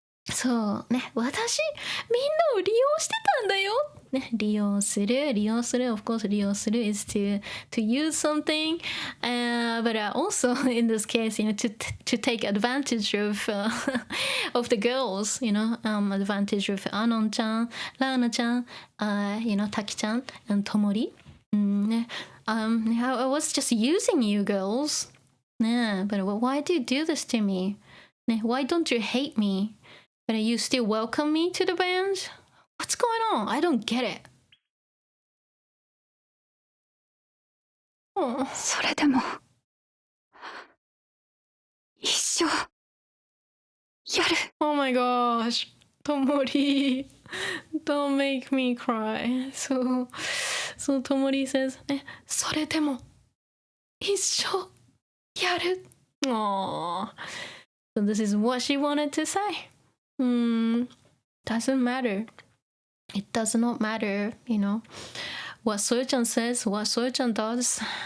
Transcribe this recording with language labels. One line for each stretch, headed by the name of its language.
Japanese: そうね、私みんなを利用してたんだよ。
English: ね、
Japanese: 利用する
English: of course 利用する is to use something, but also in this case, to take advantage of of the girls, advantage of Anon ちゃん、Raana ちゃん、Taki ちゃん and Tomori. I was just using you girls. But why do you do this to me? Why don't you hate me? But you still welcome me to the band? What's going on? I don't get it.
Japanese: それでも一生やる。
English: Oh my gosh. Tomori, don't make me cry. So Tomori says,
Japanese: それでも一生やる.
English: Aww. So this is what she wanted to say. Doesn't matter. It does not matter, what Soyo-chan says, what Soyo-chan does.